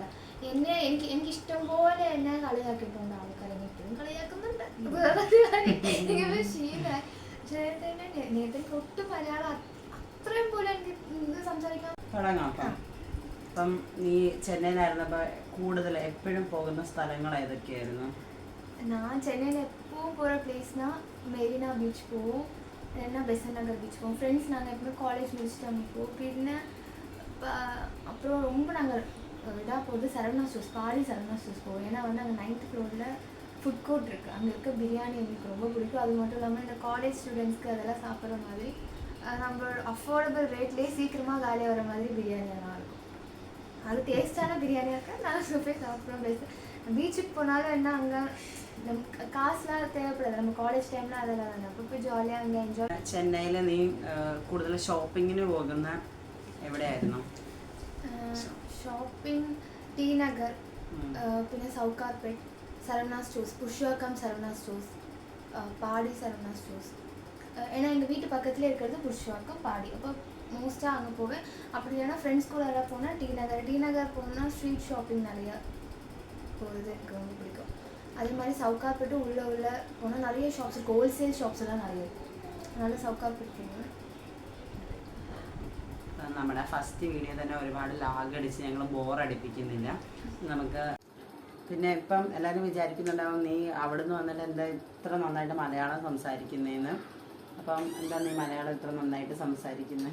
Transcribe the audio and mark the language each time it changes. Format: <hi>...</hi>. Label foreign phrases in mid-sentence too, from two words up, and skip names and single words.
<ml>എനിക്ക് ഇഷ്ടം പോലെ എന്നെ കളിയാക്കിയിട്ടുണ്ട് ആൾക്കാരെ, ഇപ്പോഴും കളിയാക്കുന്നുണ്ട്. വേറെ ശീലമായി. പക്ഷെ നേരത്തെ ഒട്ടും മലയാളം അത്രയും പോലെ എനിക്ക് സംസാരിക്കാൻ തുടങ്ങാം. അപ്പം നീ ചെന്നൈയിലായിരുന്നപ്പോൾ കൂടുതൽ എപ്പോഴും പോകുന്ന സ്ഥലങ്ങൾ ഏതൊക്കെയായിരുന്നു?</ml> <ta>நான் சென்னையில் எப்பவும் போகிற பிளேஸ்னால் மெரினா பீச் போவோம், இல்லைன்னா பெசன்ட் நகர் பீச் போவோம். ஃப்ரெண்ட்ஸ் நாங்கள் எப்பவுமே காலேஜ் முடிச்சுட்டு அங்கே போவோம். பின்ன அப்புறம் ரொம்ப நாங்கள் இதாக போகிறது சரவணா ஸ்டோர்ஸ், பாடி சரவணா ஸ்டோர்ஸ் போவோம். ஏன்னா வந்து அங்கே 9th ஃப்ளோரில் ஃபுட் கோர்ட் இருக்குது, அங்கே இருக்க பிரியாணி எனக்கு ரொம்ப பிடிக்கும். அது மட்டும் இல்லாமல் இந்த காலேஜ் ஸ்டூடெண்ட்ஸ்க்கு அதெல்லாம் சாப்பிட்ற மாதிரி நம்ம அஃபோர்டபுள் ரேட்லேயே சீக்கிரமாக காலியாக வர மாதிரி பிரியாணி எல்லாம் இருக்கும். அது டேஸ்டான பிரியாணியாக இருக்கா, நாங்கள் போய் சாப்பிட்றோம். பீச்சுக்கு போனாலும் என்ன அங்கே</ta> <ml>കാശെല്ലാം തേവപ്പെടാതെ നമ്മൾ കോളേജ് ടൈമിൽ അതെല്ലാം തന്നെ. അപ്പോൾ ഇപ്പോൾ ജോലിയാണ് അங்கே എൻജോയ്. ചെന്നൈയിൽ നീ കൂടുതൽ ഷോപ്പിങ്ങിന് പോകുന്ന എവിടെയായിരുന്നു? ഷോപ്പിംഗ് ടി നഗർ, പിന്നെ സൗകാർപേട്ട്,</ml> <ta>சரவணா ஸ்டோர்ஸ், புஷ்வாக்கம் சரவணா ஸ்டோர்ஸ், பாடி சரவணா ஸ்டோர்ஸ். ஏன்னா எங்கள் வீட்டு பக்கத்துலேயே இருக்கிறது புஷ்வாக்கம், பாடி. அப்போ மோஸ்ட்டாக அங்கே போவேன். அப்படி இல்லைன்னா ஃப்ரெண்ட்ஸ் கூட எல்லாம் போனால் டி நகர் போனால் ஸ்ட்ரீட் ஷாப்பிங் நிறையா போகிறது எனக்கு ரொம்ப பிடிக்கும். அதே மாதிரி சவுகார்பேட்டு உள்ள போனால் நிறைய ஷாப்ஸ் இருக்குது, ஹோல்சேல் ஷாப்ஸ் எல்லாம் நிறைய இருக்குது.</ta> <ml>அதனால സൗകാർപേട്ട് പോകുന്നത്. നമ്മുടെ ഫസ്റ്റ് വീഡിയോ തന്നെ ഒരുപാട് ലാഗടിച്ച് ഞങ്ങൾ ബോറടിപ്പിക്കുന്നില്ല നമുക്ക്. പിന്നെ ഇപ്പം എല്ലാവരും വിചാരിക്കുന്നുണ്ടാവും നീ അവിടെ നിന്ന് വന്നിട്ട് എന്താ ഇത്ര നന്നായിട്ട് മലയാളം സംസാരിക്കുന്നതെന്ന്. അപ്പം എന്താ നീ മലയാളം ഇത്ര നന്നായിട്ട് സംസാരിക്കുന്നത്?</ml>